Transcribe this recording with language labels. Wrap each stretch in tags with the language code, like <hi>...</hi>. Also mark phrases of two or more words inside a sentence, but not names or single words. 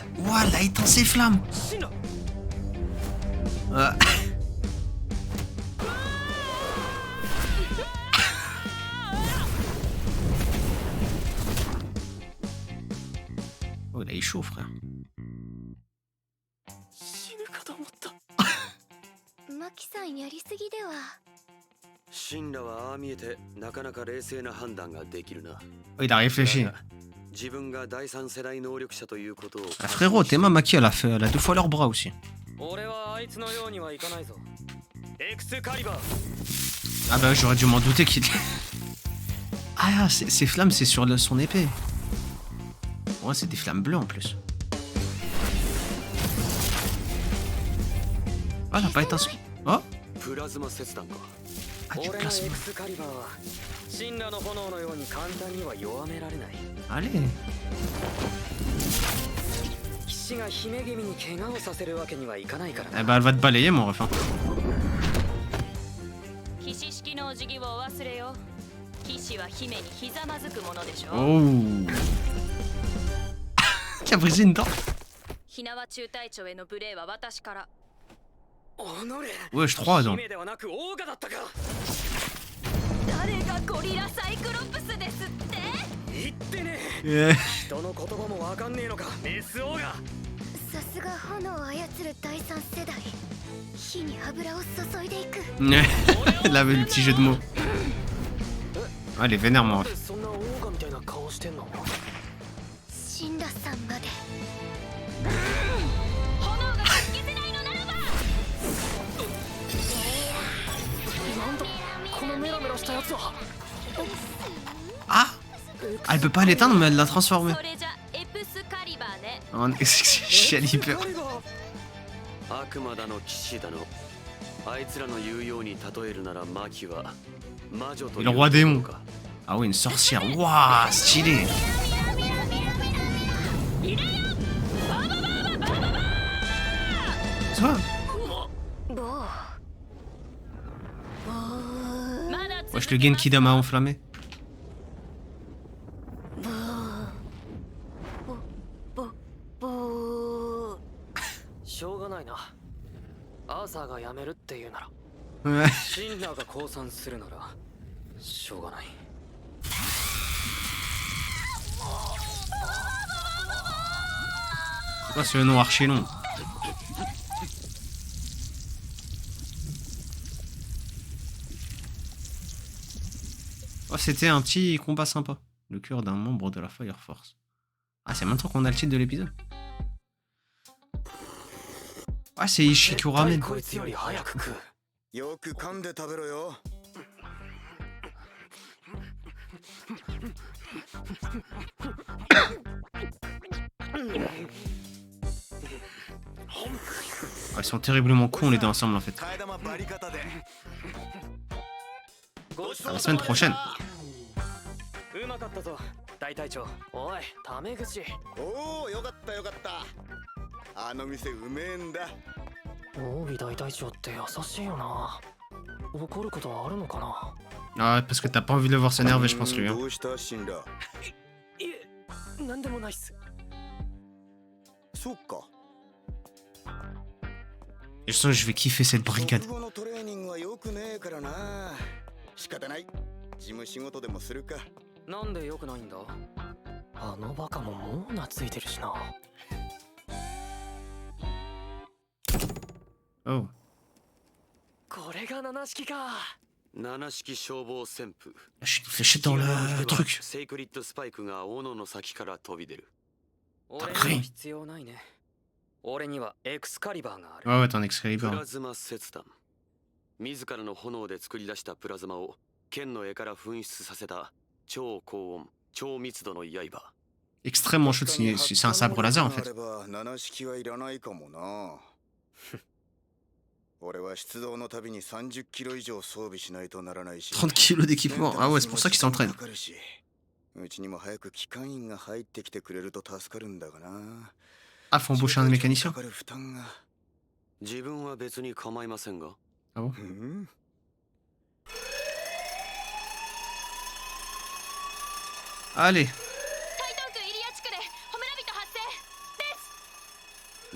<fr>Ouah, elle a éteint ses flammes.</fr> <ja>シンラ。</ja> <fr>Ah. Oh, il a eu chaud, frère.</fr> <ja>死ぬかと思った。マキさんやりすぎでは。シンラはああ見えてなかなか冷静な判断ができるな。</ja> <fr>Oh, il a réfléchi.</fr> <ja>自分が第三世代能力者ということを。</ja> <fr>Ah, frérot, Tema Maki, elle a 2 fois leurs bras aussi.</fr> <ja>俺はあいつのようにはいかないぞ。エクスカリバー。</ja> <fr>Ah bah j'aurais dû m'en douter qu'il... Ah, ces flammes, c'est sur son épée. Ouais, c'est des flammes bleues en plus. Ah, elle a pas éteint son... Oh.</fr> <ja>プラズマ切断か。</ja> <fr>Ah, du</fr> <ja>俺のエ</ja> <fr>plasma.</fr> <ja>クスカリバーはシンラの炎のように簡単には弱められない。</ja> <fr>Allez.</fr> <ja>騎士が姫君に怪我をさせるわけにはいかないからな。</ja> <fr>Eh bah elle va te balayer mon ref.</fr> <ja>騎士式のお辞儀をお忘れよ。騎士は姫にひざまずくものでしょ。</ja> <fr>Oh. Qui a brisé une dent.</fr> <ja>火縄中隊長への無礼は私から。</ja> <fr>Wesh, 3 ans.</fr> <ja>姫ではなくオーガだったか。誰がゴリラサイクロプスですって。言ってね。</ja> <en>Yeah.</en> <ja>人の言葉もわかんねえのか、メスオーガ。さすが炎を操る第三世代。火に油を注いでいく。</ja> <fr>Elle avait le petit jeu de mots. Ah, elle est vénère, moi.</fr> <ja>そんなオーガみたいな顔してんの。シンラさんまで。炎が消せないのならば。なんだこのメラメラしたやつは。</ja> <fr>Ah, elle peut pas l'éteindre, mais elle l'a transformé.</fr> <ja>それじゃエプスカリバーね。</ja> <fr>En Excalibur.</fr> <ja>悪魔だの騎士だの、あいつらの言うように例えるならマキは魔女という</ja> <fr>Le roi démon. Ah oui, une sorcière. Waouh, stylé. Ça va? ボー。 Wesh, le Genkidama enflammé. ボー。</fr> <ja>しょうがないな。アーサーが辞めるっていうなら、</ja> <fr>Ouais.</fr> <ja>シンラーが降参するならしょうがない。</ja> <fr>C'est quoi ce nom archi long? Oh, c'était un petit combat sympa. Le cœur d'un membre de la Fire Force. Ah, c'est maintenant qu'on a le titre de l'épisode. Ah, c'est Ishiku Ramen.</fr> <ja>こいつより早く食う。よく噛んで食べろよ。</ja> <fr>Ah, ils sont terriblement cons les deux ensemble en fait.</fr> <ja>替え玉バリ方で。</ja> <fr>À la semaine prochaine.</fr> <ja>うまかったぞ大隊長。おいタメ口。おお、よかったよかった。あの店うめえんだ。オービ大隊長って優しいよな。怒ることはあるのかな。</ja> <fr>Ah ouais, parce que t'as pas envie de le voir s'énerver, je pense, lui. Hein.</fr> <ja>どうしたシンラ。いえ、なんでもないっす。そっか。</ja> <fr>Et je sens que je vais kiffer cette brigade.</fr> <ja>食後のトレーニングはよくねえからな。仕方ない。事務仕事でもするか。なんでよくないんだ。あのバカももう懐いてるしな。</ja> <fr>Oh.</fr> <ja>これが七式か。七式消防旋風。</ja> <fr>Je suis une fléchette dans le truc.</fr> <ja>セイクリッドスパイクが斧の先から飛び出る。</ja> <fr>T'as cru?</fr> <ja>必要ないね。俺にはエクスカリバーがある。</ja> <fr>Ouais, ouais, t'es un</fr> <ja>プ</ja> <fr>Excalibur.</fr> <ja>ラズマ切断。自らの炎で作り出したプラズマを剣の柄から噴出させた超高温、超密度の刃。</ja> <fr>Extrêmement chaud, c'est un sabre laser en fait.</fr> <ja>七式はいらないかもな。俺は出動のたびに30キロ以上装備しないとならないし。</ja> <fr>30 kilos d'équipement. Ah ouais, c'est pour ça qu'il s'entraîne.</fr> <ja>うちにも早く機関員が入ってきてくれると助かるんだがな。</ja> <fr>Ah, faut embaucher un mécanicien.</fr> <ja>自分は別に構いませんが。</ja> <fr>Ah bon? Allez.</fr> <ja>台東区入谷地区でホメラビト発生です。</ja>